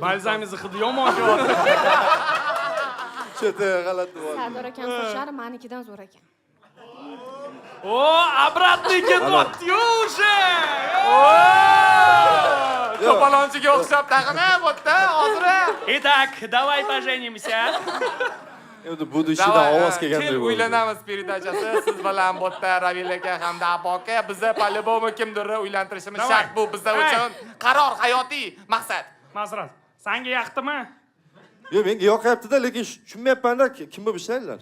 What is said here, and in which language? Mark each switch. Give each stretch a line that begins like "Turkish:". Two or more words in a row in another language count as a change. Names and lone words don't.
Uzbek: Balzamingizni hidi yomon kelyapti. Cheta g'alati bo'ldi. Sardor akam sochlari menikidan zo'r ekan. Обратный ketyapti-yu o'sha. To'polonchiga o'xshab taqina bo'tda hozir.
Russian: Итак, давай поженимся.
Uzbek: Endi bu dishida ovoz kelganday bo'ldi. Uylanamiz передачasi siz bilan bo'tda Ravil aka hamda Abu aka bizni по-любому kimdir uylantirishimiz shart. Bu bizlar uchun qaror, hayotiy maqsad. Mazrat, senga yoqdimi? Yo'q, menga yoqayapti-da, lekin tushunmayapman-da, kim bo'lib ishlaydilar?